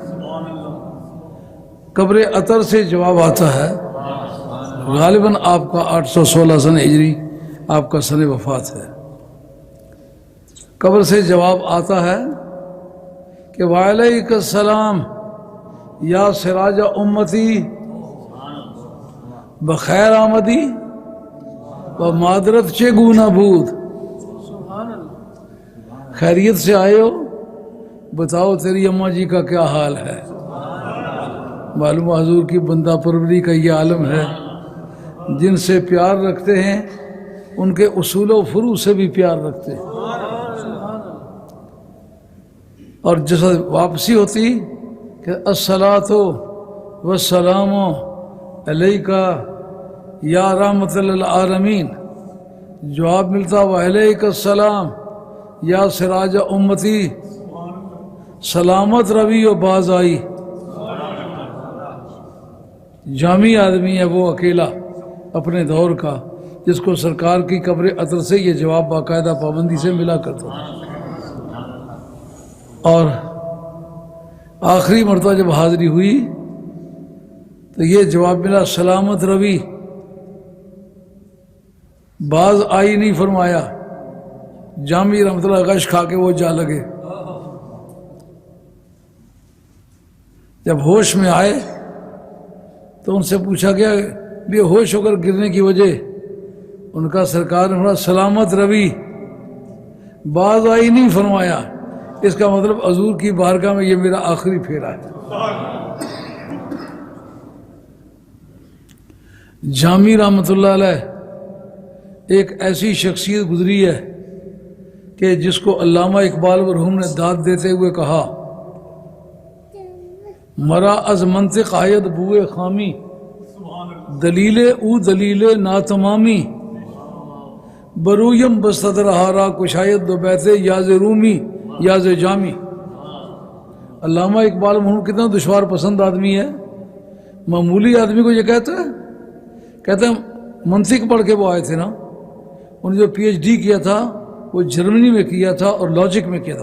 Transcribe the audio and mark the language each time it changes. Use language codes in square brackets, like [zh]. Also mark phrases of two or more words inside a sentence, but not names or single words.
[ur] قبر عطر سے جواب آتا ہے. غالباً آپ کا 816 سن ہجری آپ کا سن وفات ہے. قبر سے جواب آتا ہے کہ [ar] وعلیک السلام یا سراج امتی [fa] بخیر آمدی و معذرت چے گونا بود. [ur] خیریت سے آئے ہو؟ بتاؤ تیری اماں جی کا کیا حال ہے. معلوم حضور کی بندہ پروری کا یہ عالم ہے. جن سے پیار رکھتے ہیں ان کے اصول و فروع سے بھی پیار رکھتے ہیں. اور جیسا واپسی ہوتی کہ [ar] الصلاۃ والسلام علیکہ یا رحمت للعالمین، [ur] جواب ملتا [ar] وعلیک السلام یا سراج امتی [fa] سلامت روی و باز آئی. [ur] جامی آدمی ہے وہ اکیلا اپنے دور کا جس کو سرکار کی قبر عطر سے یہ جواب باقاعدہ پابندی سے ملا کرتا تھا. اور آخری مرتبہ جب حاضری ہوئی تو یہ جواب ملا [fa] سلامت روی باز آئی [ur] نہیں فرمایا. جامی [ar] رحمۃ اللہ [ur] غش کھا کے وہ جا لگے. جب ہوش میں آئے تو ان سے پوچھا گیا بے ہوش ہو کر گرنے کی وجہ. ان کا سرکار نے فرمایا [fa] سلامت روی باز آئی [ur] نہیں فرمایا. اس کا مطلب حضور کی بارگاہ میں یہ میرا آخری پھیرا ہے. جامی [ar] رحمۃ اللہ علیہ [ur] ایک ایسی شخصیت گزری ہے کہ جس کو علامہ اقبال مرحوم نے داد دیتے ہوئے کہا [fa] مرا از منطق آید بوئے خامی دلیل او دلیل ناتمامی برویم بستدر ہارا کشاید دو بیتے یاز رومی یاز جامی. [ur] علامہ اقبال مرحوم کتنا دشوار پسند آدمی ہے. معمولی آدمی کو یہ کہتے ہیں منطق پڑھ کے وہ آئے تھے نا. انہوں نے جو پی ایچ ڈی کیا تھا وہ جرمنی میں کیا تھا اور لاجک میں کیا تھا.